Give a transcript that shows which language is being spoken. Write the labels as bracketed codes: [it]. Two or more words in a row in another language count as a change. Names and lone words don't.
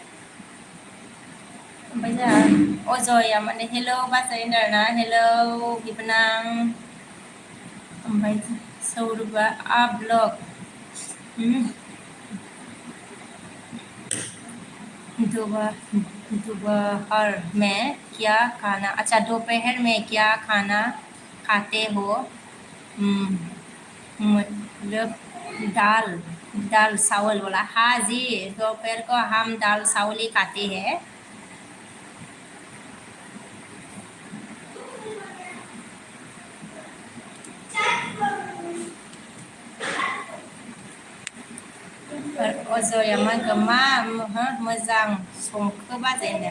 [brx] ओमफ्राय जोंहा अजया माने हेलौ बाजै होनदों आरोना हेलौ बिबोनां ओमफ्राय सौरभा ब्लॉग [hi] दोपहर में क्या खाना अच्छा दोपहर में क्या खाना खाते हो मतलब दाल दाल चावल बोला हाँ जी दोपहर को हम दाल चावल ही खाते हैं [brx] अजया मा मोजां संखो बाजै